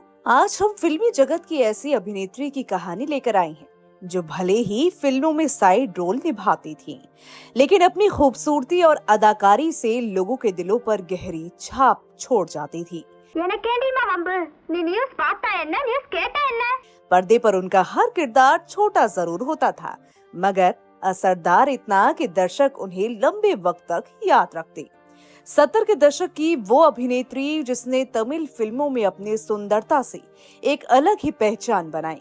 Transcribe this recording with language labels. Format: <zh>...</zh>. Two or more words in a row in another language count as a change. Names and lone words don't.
<hi>आज हम फिल्मी जगत की ऐसी अभिनेत्री की कहानी लेकर आए हैं जो भले ही फिल्मों में साइड रोल निभाती थी, लेकिन अपनी खूबसूरती और अदाकारी से लोगों के दिलों पर गहरी छाप छोड़ जाती थी।</hi> <ta>எனக்கேண்டிமா வம்பு நீ நியூஸ் பார்த்தா என்ன நியூஸ் கேட்டா என்ன</ta> <hi>पर्दे पर उनका हर किरदार छोटा जरूर होता था, मगर असरदार इतना कि दर्शक उन्हें लंबे वक्त तक याद रखते। 70 के दशक की वो अभिनेत्री जिसने तमिल फिल्मों में अपनी सुंदरता से एक अलग ही पहचान बनाई।</hi>